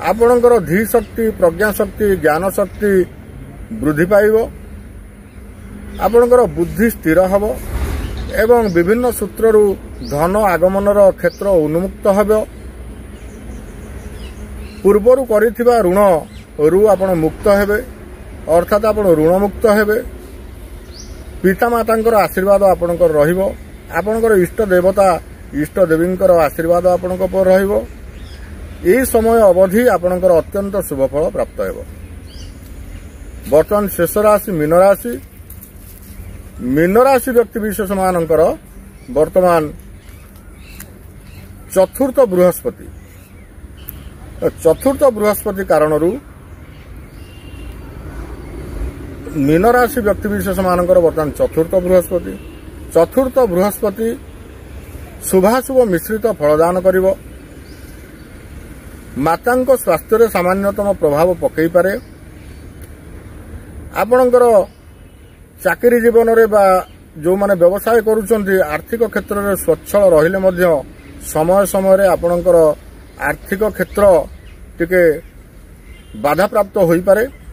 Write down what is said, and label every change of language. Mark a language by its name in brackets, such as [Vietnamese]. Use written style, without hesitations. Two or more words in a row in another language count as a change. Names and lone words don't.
[Odia] ଆପଣଙ୍କର ଧୀ ଶକ୍ତି ପ୍ରଜ୍ଞା ଶକ୍ତି ଜ୍ଞାନ ଶକ୍ତି ବୃଦ୍ଧି ପାଇବ ଆପଣଙ୍କର ବୁଦ୍ଧି ସ୍ଥିର ହେବ ଏବଂ ବିଭିନ୍ନ ସୂତ୍ରରୁ ଧନ ଆଗମନର କ୍ଷେତ୍ର ଉନ୍ମୁକ୍ତ ହେବ ପୂର୍ବର କରିଥିବା ଋଣ ରୁ ଆପଣ ମୁକ୍ତ ହେବେ ଅର୍ଥାତ୍ ଆପଣ ଋଣ ମୁକ୍ତ ହେବେ ପିତାମାତାଙ୍କର ଆଶୀର୍ବାଦ ଆପଣଙ୍କର ରହିବ ଆପଣଙ୍କର ଇଷ୍ଟ ଦେବତା ଇଷ୍ଟ ଦେବୀଙ୍କର ଆଶୀର୍ବାଦ ଆପଣଙ୍କ ପର ରହିବ ଏହି ସମୟ ଅବଧି ଆପଣଙ୍କର ଅତ୍ୟନ୍ତ ଶୁଭ ଫଳ ପ୍ରାପ୍ତ ହେବ। ବର୍ତ୍ତମାନ ଶେଷ ରାଶି ମୀନ ରାଶି ବ୍ୟକ୍ତି ବିଶେଷ ମାନଙ୍କର ବର୍ତ୍ତମାନ ଚତୁର୍ଥ ବୃହସ୍ପତି କାରଣରୁ ମୀନ ରାଶି ବ୍ୟକ୍ତି ବିଶେଷ ମାନଙ୍କର ବର୍ତ୍ତମାନ ଚତୁର୍ଥ ବୃହସ୍ପତି ଶୁଭାଶୁଭ ମିଶ୍ରିତ ଫଳଦାନ କରିବ ମାତାଙ୍କ ସ୍ୱାସ୍ଥ୍ୟ ରେ ସାମାନ୍ୟତମ ପ୍ରଭାବ ପଡ଼ି ପାରେ ଆପଣଙ୍କର ଚାକିରି ଜୀବନ ରେ ବା ଯେ ମାନେ ବ୍ୟବସାୟ କରୁଛନ୍ତି ଆର୍ଥିକ କ୍ଷେତ୍ର ରେ ସଚ୍ଛଳ ରହିଲେ ମଧ୍ୟ ସମୟ ସମୟ ରେ ଆପଣଙ୍କର ଆର୍ଥିକ କ୍ଷେତ୍ର ଟିକେ ବାଧା ପ୍ରାପ୍ତ ହୋଇ ପାରେ